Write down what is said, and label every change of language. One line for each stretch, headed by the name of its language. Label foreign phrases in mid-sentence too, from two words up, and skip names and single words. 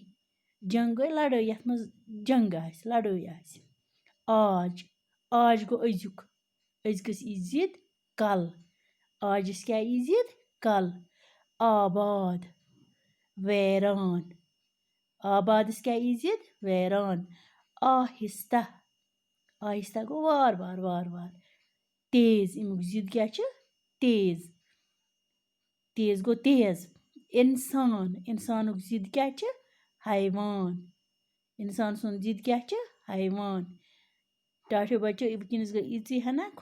Kashmiri: جنگ گوٚو لڑٲے، یتھ منٛز جنگ آسہِ، لڑٲے آسہِ. آج آج گوٚو أزیُک، أزکِس ای ضد کل. آجس کیٛاہ ای ضد؟ کل. آباد ویران. آبادس کیٛاہ ای ضد؟ ویران.
Urdu: آہستہ آہستہ
Kashmiri: گوٚو وار وار وار وار. تیز امیُک ضد کیٛاہ چھُ؟ تیز. تیز گوٚو تیز. انسان انسانُک ضد کیٛاہ چھُ؟ حیوان. انسان سُنٛد ضد کیٛاہ چھُ؟ حیوان. ٹاٹھیو بچو وٕنکٮ۪نس گٔے یِژٕے ہنا.